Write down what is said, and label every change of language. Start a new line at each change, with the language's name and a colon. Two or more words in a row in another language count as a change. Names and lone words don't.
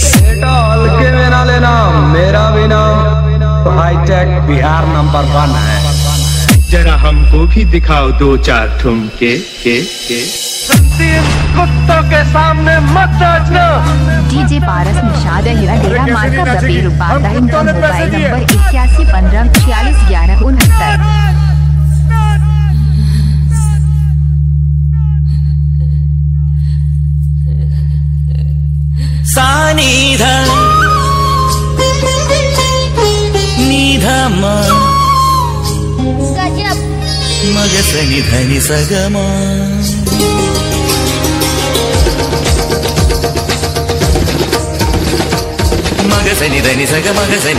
Hindi: बेटा हल्के में ना लेना, मेरा भी नाम हाईटेक बिहार नंबर 1 है। जरा हमको भी दिखाओ 2-4 ठुमके के। कुत्तों के सामने मत नाचना। डीजे पारस निषाद डेरा मार्का बबेर बांधा। इनका मोबाइल नंबर 8115461169। सानिधा निधा मग सनि धनि सगमा मग सनि धनि सग मग सनि